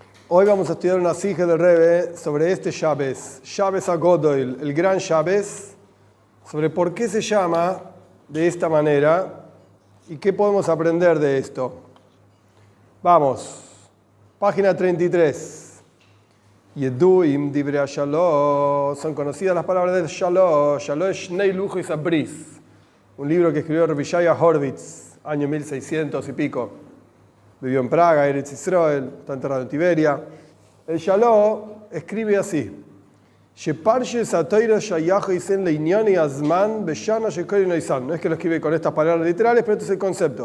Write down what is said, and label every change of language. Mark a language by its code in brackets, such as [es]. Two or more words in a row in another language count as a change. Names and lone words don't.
[es] Hoy vamos a estudiar una sija del Rebbe sobre este Shabbos, [he] שבת הגדול, [es] el gran Shabbos, sobre por qué se llama de esta manera y qué podemos aprender de esto. Vamos, página 33. [he] ידועים דברי שלום, [es] son conocidas las palabras del Shalom. Shalom es Shnei Luchos Abris, un libro que escribió Rabbi Shaya Horvitz, año 1600 y pico. Vivió en Praga, Eretz Israel, está enterrado en Tiberia. El Shalom escribe así: no es que lo escribe con estas palabras literales, pero este es el concepto.